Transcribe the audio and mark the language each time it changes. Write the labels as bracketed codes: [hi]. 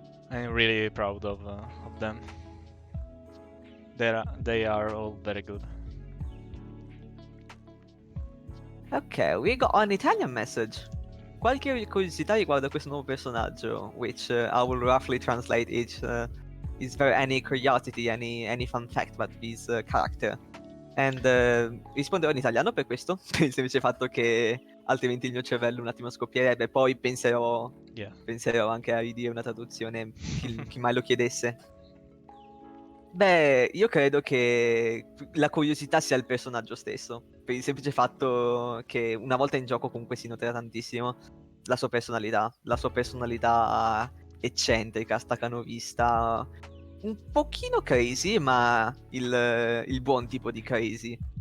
[en] I'm really proud of them. They are all very good. Ok, we got an Italian message. [it] Qualche curiosità riguardo questo nuovo personaggio, [en] which I will roughly translate it. Is there any curiosity, any fun fact about this character? [it] And risponderò in italiano per questo, per il semplice fatto che altrimenti il mio cervello un attimo scoppierebbe. Poi penserò anche a ridire una traduzione, chi mai lo chiedesse. Beh, io credo che la curiosità sia il personaggio stesso, per il semplice fatto che una volta in gioco comunque si noterà tantissimo la sua personalità eccentrica, staccanovista, un pochino crazy, ma il buon tipo di crazy.